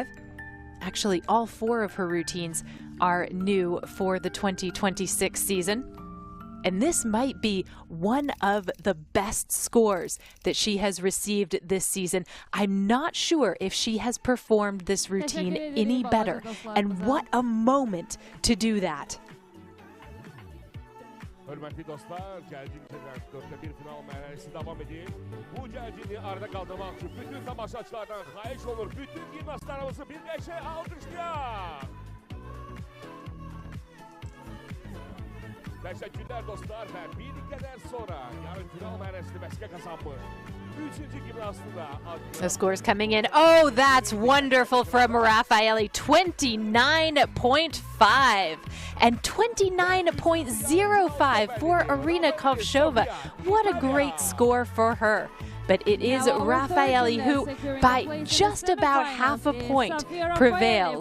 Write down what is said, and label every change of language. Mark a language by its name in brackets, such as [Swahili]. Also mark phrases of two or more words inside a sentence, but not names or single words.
[English] Actually, all 4 of her routines are new for the 2026 season. And this might be one of the best scores that she has received this season. I'm not sure if she has performed this routine any better. And what a moment to do that. [Azerbaijani] Hörmətli dostlar, Gəlcimizdən 4-1 final mərhələsi davam edir. Bu Gəlcimi arada qaldırmaq üçün bütün tamaşaçılardan xahiş olur, bütün gimnastlarımızı bir qəşəng alqışlayaq. Təşəkkürlər dostlar və bir qədər sonra yarım final mərhələsini vəsqə qazanmış. [English] The scores coming in. Oh, that's wonderful from Raffaelli. 29.5 and 29.05 for Irina Kovshova. What a great score for her. But it is Raffaelli who, by just about half a point, prevails.